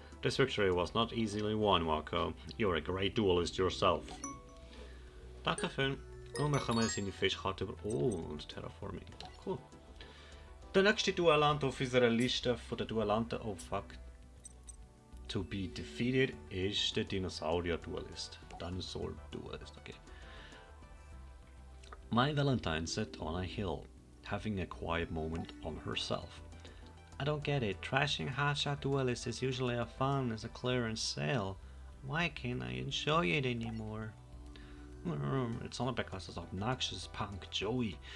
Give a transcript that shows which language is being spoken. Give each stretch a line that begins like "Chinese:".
English: This victory was not easily won, Marco. You're a great duelist yourself.
German: Danke schön. Und wir kommen jetzt in die Fischkarte über. Oh, und Terraforming. Cool. Der nächste Duellant auf unserer Liste von den Duellanten,
English: oh fuck, to be defeated
German: ist der Dinosaurier-Duelist.
English: Dinosaur-Duelist, okay. My Valentine sat on a hill, having a quiet moment on herself. I don't get it. Trashing hotshot duelist is usually as fun as a clearance sale. Why can't I enjoy it anymore? It's only because this obnoxious punk Joey.